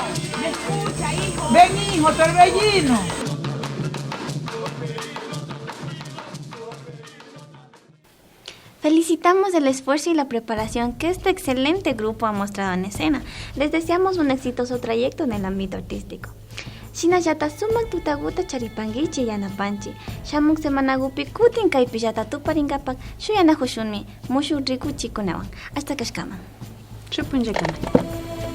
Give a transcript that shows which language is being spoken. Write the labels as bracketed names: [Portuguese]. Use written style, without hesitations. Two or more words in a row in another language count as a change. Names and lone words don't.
[Spanish] Me escucha, hijo. Ven, hijo, Torbellino. Felicitamos el esfuerzo y la preparación que este excelente grupo ha mostrado en escena. Les deseamos un exitoso trayecto en el ámbito artístico. [Quechua] Shinayata sumak tutaguta charipangichi yanapanchi. Shamuk semanagupi kutin kaipillata tuparingapak shuyanajushunmi mushu riku chikunawan. Hasta kashkaman. Chupunllekaman.